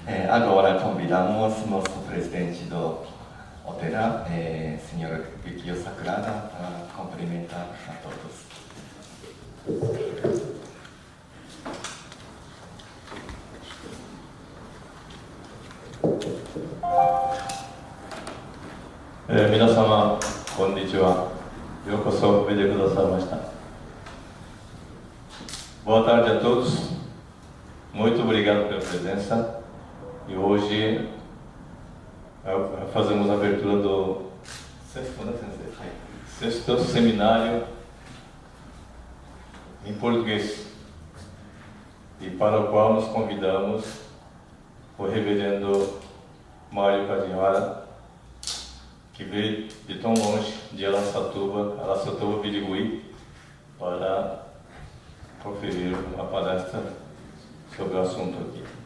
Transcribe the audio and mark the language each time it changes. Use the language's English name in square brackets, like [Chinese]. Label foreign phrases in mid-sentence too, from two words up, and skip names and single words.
[Portuguese] Agora convidamos nosso presidente do Otera, senhor Yukio Sakurada, para cumprimentar a todos. [Japanese] 皆様、こんにちは. Yokoso, ヴェデ くださいました. [Portuguese] Boa tarde a todos. Muito obrigado pela presença. E hoje fazemos a abertura do sexto seminário em português, e para o qual nos convidamos o reverendo Mário Kajiwara, que veio de tão longe, de Araçatuba, Birigui, para proferir uma palestra sobre o assunto aqui.